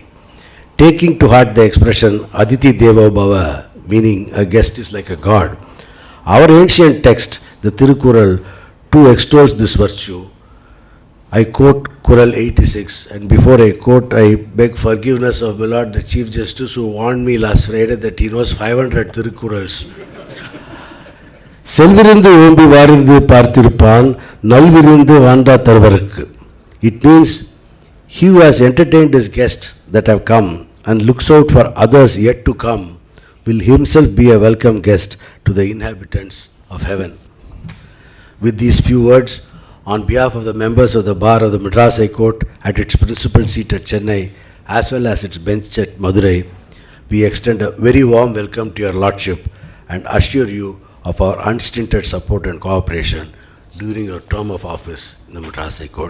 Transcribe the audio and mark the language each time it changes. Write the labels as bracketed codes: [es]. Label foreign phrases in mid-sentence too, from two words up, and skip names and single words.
[en] Taking to heart the expression [sa] अतिथि देवो भव, [en] meaning a guest is like a god, our ancient text, the Tirukural, too extols this virtue. I quote Kural 86, and before I quote, I beg forgiveness of my Lord the Chief Justice, who warned me last Friday that he knows 500 Tirukurals. [ta] செல்விருந்து ஓம்பி வருவிருந்து பார்த்திருப்பான் நல்விருந்து வானத் தவர்க்கு. [en] It means he who has entertained his guests that have come and looks out for others yet to come will himself be a welcome guest to the inhabitants of heaven. With these few words, on behalf of the members of the Bar of the Madras High Court at its principal seat at Chennai, as well as its bench at Madurai, we extend a very warm welcome to your Lordship and assure you of our unstinted support and cooperation during your term of office in the Madras High Court.